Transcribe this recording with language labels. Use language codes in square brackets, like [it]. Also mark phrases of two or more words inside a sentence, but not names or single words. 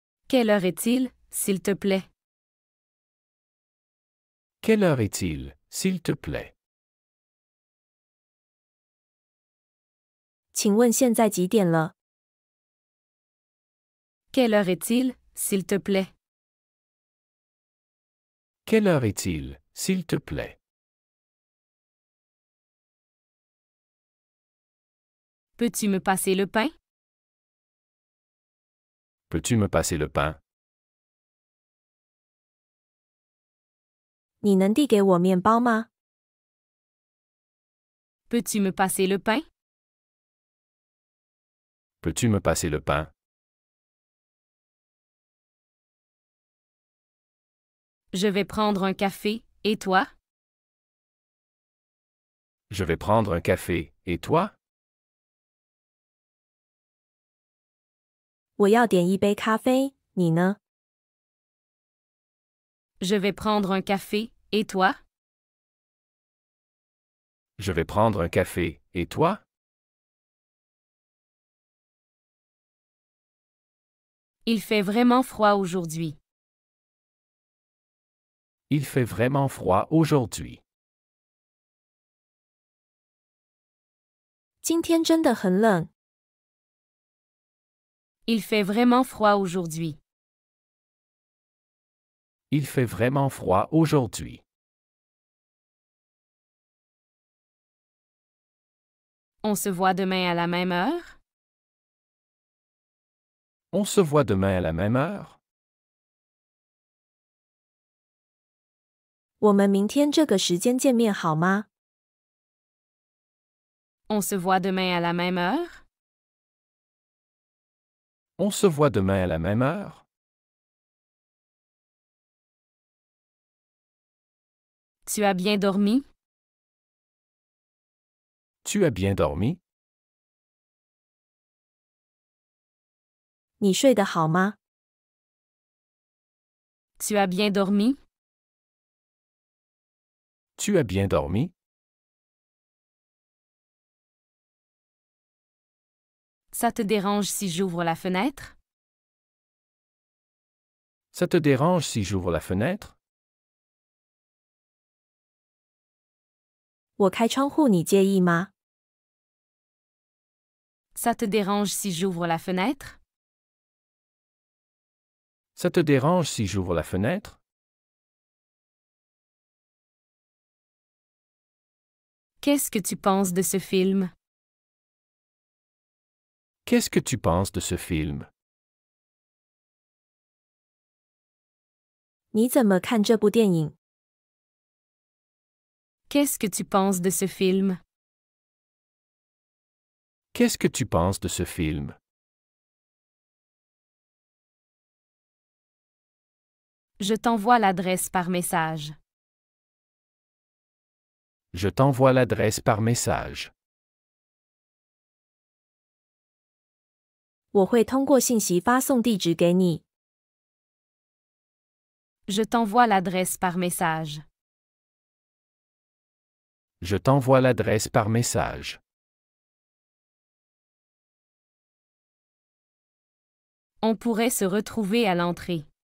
[fr] Quelle heure est-il, s'il te plaît? Quelle heure est-il, s'il te plaît? [zh] 请问现在几点了？ [fr] Quelle heure est-il, s'il te plaît? Quelle heure est-il, s'il te plaît? Peux-tu me passer le pain? Peux-tu me passer le pain? [zh] 你能递给我面包吗？ [fr] Peux-tu me passer le pain? Peux-tu me passer le pain? Je vais prendre un café, et toi? Je vais prendre un café, et toi? [zh] 我要点一杯咖啡，你呢？ [fr] Je vais prendre un café, et toi? Je vais prendre un café, et toi? Il fait vraiment froid aujourd'hui. Il fait vraiment froid aujourd'hui. [zh] 今天真的很冷。 [fr] Il fait vraiment froid aujourd'hui. Il fait vraiment froid aujourd'hui. On se voit demain à la même heure? On se voit demain à la même heure? [zh] 我们明天这个时间见面好吗？ [fr] On se voit demain à la même heure? On se voit demain à la même heure? Tu as bien dormi? Tu as bien dormi? [zh] 你睡得好吗？ [fr] Tu as bien dormi? Tu as bien dormi? Ça te dérange si j'ouvre la fenêtre? Ça te dérange si j'ouvre la fenêtre? [zh] 我开窗户，你介意吗？ [fr] Ça te dérange si j'ouvre la fenêtre? Ça te dérange si j'ouvre la fenêtre? Qu'est-ce que tu penses de ce film? Qu'est-ce que tu penses de ce film? [zh] 你怎么看这部电影？ [fr] Qu'est-ce que tu penses de ce film? Qu'est-ce que tu penses de ce film? Je t'envoie l'adresse par message. Je t'envoie l'adresse par message. [zh] 我会通过信息发送地址给你。 [fr] Je t'envoie l'adresse par message. Je t'envoie l'adresse par message. On pourrait se retrouver à l'entrée.